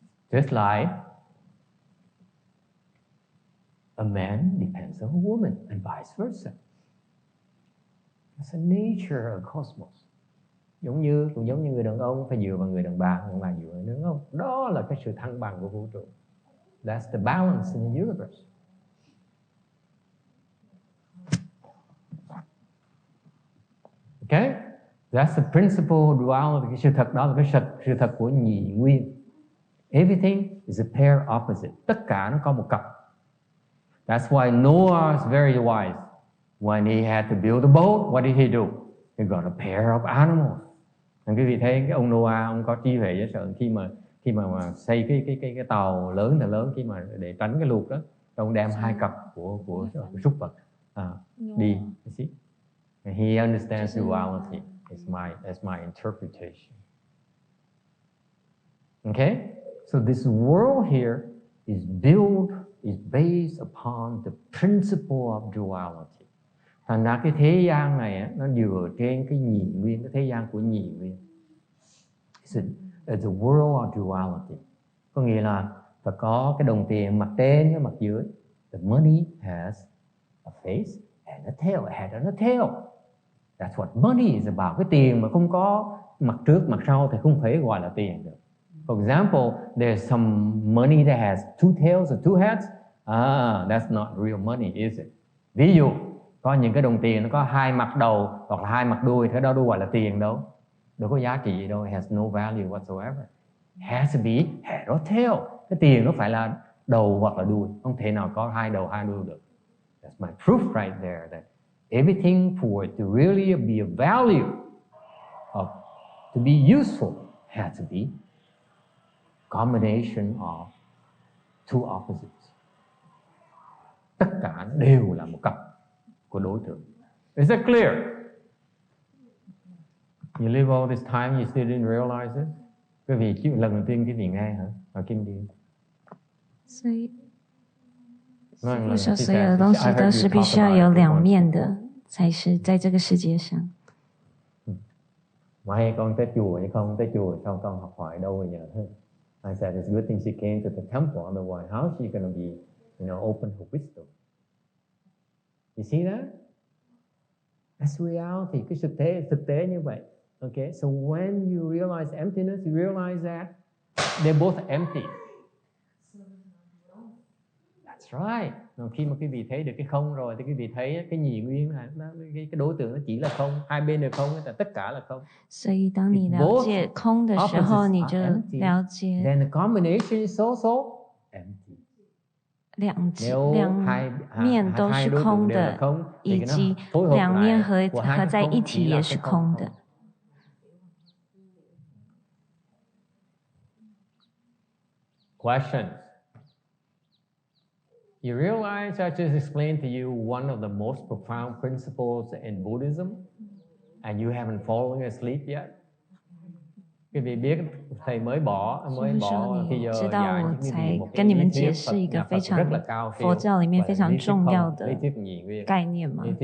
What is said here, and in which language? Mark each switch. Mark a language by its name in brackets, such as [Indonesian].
[English] Just like a man depends on a woman and vice versa. It's a nature of cosmos. [Vietnamese] Cũng giống như người đàn ông phải dựa vào người đàn bà dựa vào người đàn ông. Đó là cái sự thăng bằng của vũ trụ. [English] That's the balance in the universe. Okay? That's the principle of duality. [Vietnamese] Cái sự thật đó là cái sự thật của nhị nguyên. [English] Everything is a pair opposite. [Vietnamese] Tất cả nó có một cặp. [English] That's why Noah is very wise. When he had to build a boat, what did he do? He got a pair of animals. [Vietnamese] Quý vị thấy cái ông Noah, ông có trí huệ dễ sợ khi mà xây cái tàu lớn khi mà để tránh cái lụt đó, ông đem hai cặp của súc vật đi. [English] You see? And he understands duality. It's my interpretation. Okay? So this world here is based upon the principle of duality. [Vietnamese] Thành ra cái thế gian này nó dựa trên cái nhị nguyên, cái thế gian của nhị nguyên. [English] It's a world of duality. [Vietnamese] Có nghĩa là phải có cái đồng tiền mặt trên với mặt dưới. [English] The money has a face and a tail, a head and a tail. That's what money is about. [Vietnamese] Cái tiền mà không có mặt trước mặt sau thì không phải gọi là tiền được. [English] For example, there's some money that has two tails or two heads. That's not real money, is it? [Vietnamese] Ví dụ, có những cái đồng tiền nó có hai mặt đầu hoặc là hai mặt đuôi, thế đó đâu gọi là tiền đâu. Đâu có giá trị gì đâu. [English] It has no value whatsoever. It has to be head or tail. [Vietnamese] Cái tiền nó phải là đầu hoặc là đuôi. Không thể nào có hai đầu hai đuôi được. [English] That's my proof right there that everything for it to really be a value of to be useful has to be combination of two opposites. [Vietnamese] Tất cả đều là một cặp của đối tượng. [English] Is that clear? You live all this time, you still didn't realize it? [Vietnamese] Quý vị lần đầu tiên quý vị nghe hả? Ở Kim Điên. [Chinese] 所以说所有的东西都是必须要有两面的，才是在这个世界上。 [Vietnamese] Mai con tới chùa hay không tới chùa sao con học hỏi đâu bây giờ? [English] I said it's a good thing she came to the temple, otherwise how is she going to be, open her wisdom? You see that? That's reality. [Vietnamese] Cái thực tế như vậy. [English] Okay, so when you realize emptiness, you realize that they're both empty. That's right. [Vietnamese] Khi mà quý vị thấy được cái không rồi thì quý vị thấy cái nhị nguyên này, cái đối tượng nó chỉ là không, hai bên đều không, tất cả là không. [Chinese] 所以当你了解空的时候，你就了解。 [English] Then the combination is also empty. [Chinese] 两面都是空的，以及两面合在一起也是空的。 [English] Questions? You realize I just explained to you one of the most profound principles in Buddhism, and you haven't fallen asleep yet. [Vietnamese] Quý vị biết thầy mới bỏ khi giờ [Chinese] 知道我才跟你们解释一个非常佛教里面非常重要的概念吗？